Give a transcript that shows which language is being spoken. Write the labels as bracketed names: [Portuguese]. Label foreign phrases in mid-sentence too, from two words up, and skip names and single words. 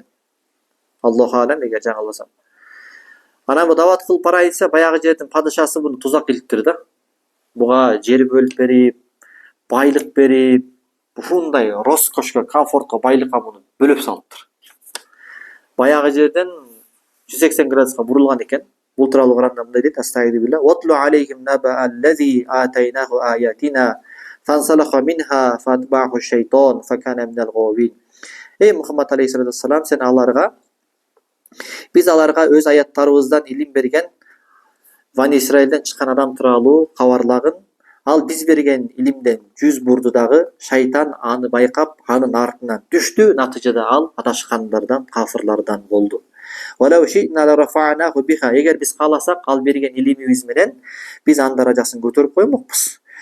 [Arabic] الله أعلم, [Kyrgyz] эгер жаңылбасам. Анан бу дават кылып барайын десе, баягы жердин падышасы буну тузак илиптир да. Буга жер бөлүп берип, байлык берип, ушундай роскошко, комфортко, байлыкка муну бөлөп салыптыр. Баягы жерден 180 градуска бурулган экен. Бул тууралуу Куранда мындай дейт: Астагфирулла. [Arabic] واتل عليهم نبأ الذي آتيناه آياتنا فانسلخ منها فأتبعه الشيطان فكان من الغاوين. [Kyrgyz] Эй Мухаммад [Arabic] عليه الصلاة والسلام, [Kyrgyz] сен аларга Биз аларга өз аяттарыбыздан илим берген Бани Исраилден чыккан адам тууралуу кабарлагын. Ал биз берген илимден жүз бурду дагы, шайтан аны байкап, анын артынан түштү. Натыйжада ал адашкандардан, кафырлардан болду. Эгер биз кааласак, ал берген илимибиз менен биз анын даражасын көтөрүп коймокпуз.